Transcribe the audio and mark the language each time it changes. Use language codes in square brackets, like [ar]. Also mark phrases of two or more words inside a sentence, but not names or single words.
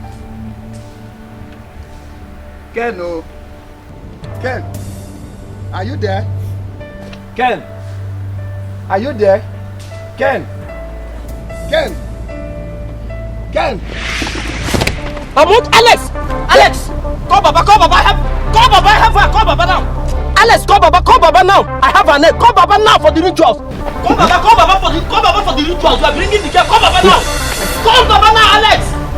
[en] Ken, oh. Ken. Are you there? Ken. Are you there? Ken. Ken. Ken. Alex! Alex! Call Baba, call Baba, call Baba, call Baba now! Alex, call Baba now! I have her name. Call Baba now for the rituals! Call Baba for the rituals! You are bringing the girl, call Baba now! Call Baba now, Alex!